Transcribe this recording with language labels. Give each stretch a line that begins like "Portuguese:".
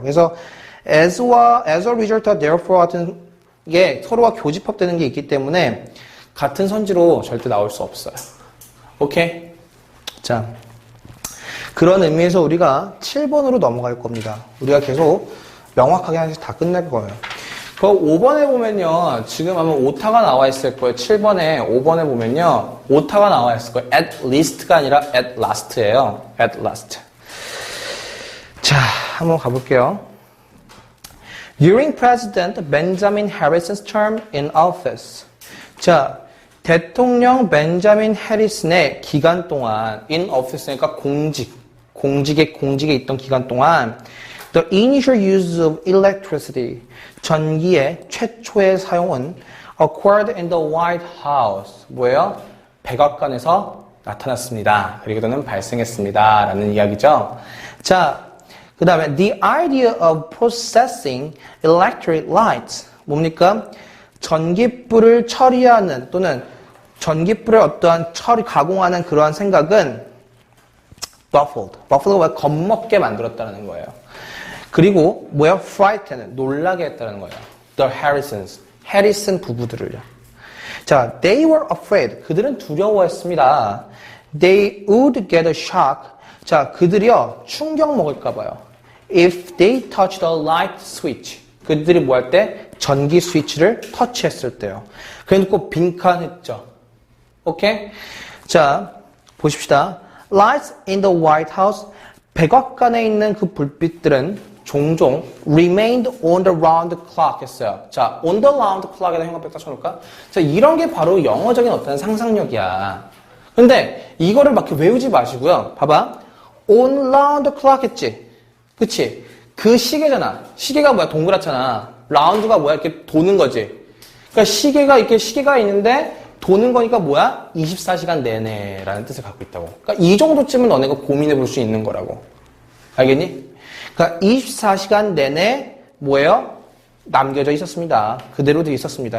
Korean: 그래서
English: as a result
Korean: 와 therefore 같은 게 서로가 교집합되는 게 있기 때문에 같은 선지로 절대 나올 수 없어요. 오케이? 자, 그런 의미에서 우리가 7번으로 넘어갈 겁니다. 우리가 계속 명확하게 하나씩 다 끝낼 거예요. 그 5번에 보면요. 지금 아마 오타가 나와 있을 거예요. 7번에 5번에 보면요. 오타가 나와 있을 거예요.
English: at least
Korean: 가 아니라
English: at last
Korean: 예요.
English: at last.
Korean: 자, 한번 가볼게요.
English: During President Benjamin Harrison's term in office.
Korean: 자, 대통령 벤자민 해리슨의 기간 동안
English: in office
Korean: 니까 공직에 있던 기간 동안
English: the initial use of electricity
Korean: 전기의 최초의 사용은
English: occurred in the White House
Korean: 뭐예요? 백악관에서 나타났습니다. 그리고 또는 발생했습니다. 라는 이야기죠. 자, 그 다음에
English: the idea of processing electric lights
Korean: 뭡니까? 전기불을 처리하는 또는 전기불을 어떠한 가공하는 그러한 생각은 baffled가 뭐야? 겁먹게 만들었다는 거예요. 그리고 뭐야? frighten, 놀라게 했다는 거예요. The Harrisons, 해리슨 부부들을요. 자,
English: they were afraid,
Korean: 그들은 두려워했습니다.
English: They would get a shock,
Korean: 자, 그들이요, 충격 먹을까 봐요.
English: If they touched the light switch,
Korean: 그들이 뭐 할 때? 전기 스위치를 터치했을 때요. 그래놓고 빈칸했죠. 오케이? 자, 보십시다.
English: Lights in the White House,
Korean: 백악관에 있는 그 불빛들은 종종
English: remained on the round clock
Korean: 했어요. 자,
English: on the round clock
Korean: 에다 형광펜 딱 쳐놓을까? 자, 이런 게 바로 영어적인 어떤 상상력이야. 근데 이거를 막 이렇게 외우지 마시고요. 봐봐.
English: on round clock
Korean: 했지? 그치? 그 시계잖아. 시계가 뭐야? 동그랗잖아. 라운드가 뭐야? 이렇게 도는 거지. 그러니까 시계가 있는데 도는 거니까 뭐야? 24시간 내내라는 뜻을 갖고 있다고. 그러니까 이 정도쯤은 너네가 고민해 볼 수 있는 거라고. 알겠니? 그러니까 24시간 내내 뭐예요? 남겨져 있었습니다. 그대로 되어 있었습니다.